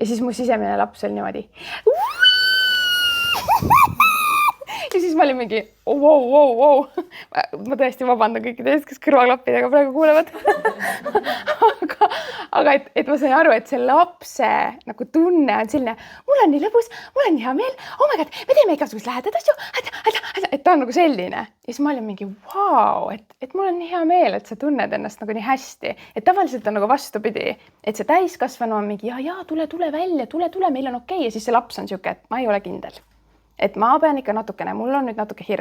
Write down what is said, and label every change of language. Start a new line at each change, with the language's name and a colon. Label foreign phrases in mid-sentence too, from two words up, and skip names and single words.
Estonian: ja siis mu sisemine laps oli niimoodi. Ja siis ma olin mingi wow. Ma tõesti vabandan kõikide eest, kes kõrvaklappidega praegu kuulevad. aga et ma sain aru, et see lapse nagu tunne on selline, mul on nii lõbus, mul on nii hea meel,
English: oh my god,
Estonian: me teeme igasugust lähedad asju, et ta on nagu selline. Ja siis ma olin mingi et mul on nii hea meel, et sa tunned ennast nagu nii hästi. Et tavaliselt on nagu vastupidi, et see täiskasvanu on mingi ja tule välja, tule, meil on okei. Ja siis see laps on siuke, et ma ei ole kindel. Et ma pean ikka natukene, mul on nüüd natuke hirm.